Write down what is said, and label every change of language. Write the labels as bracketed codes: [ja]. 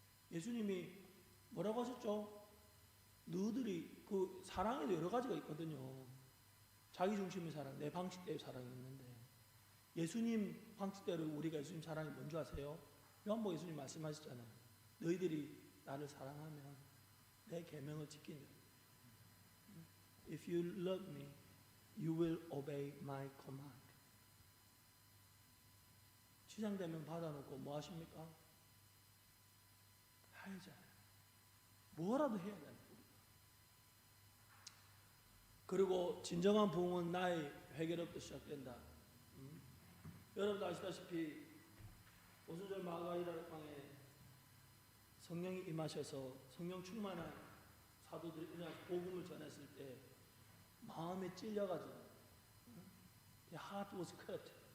[ko] 예수님이 뭐라고 하셨죠? 너희들이 그 사랑에도 여러 가지가 있거든요. 자기 중심의 사랑, 내 방식대로 사랑이 있는데 예수님 방식대로 우리가 예수님 사랑이 뭔지 아세요? 요한복음 예수님 말씀하셨잖아요. 너희들이 나를 사랑하면 내 계명을 지킨다. [en] If you love me, you will obey my command. [ko] 시장되면 받아놓고 뭐 하십니까? 하잖아요. 뭐라도 해야 돼요. 그리고 진정한 부흥은 나의 회개로부터 시작된다. 여러분도 아시다시피 오순절 마가이라는 방에 성령이 임하셔서 성령 충만한 사도들이 일어나서 복음을 전했을 때 마음에 찔려가지고 [en] The heart was cut.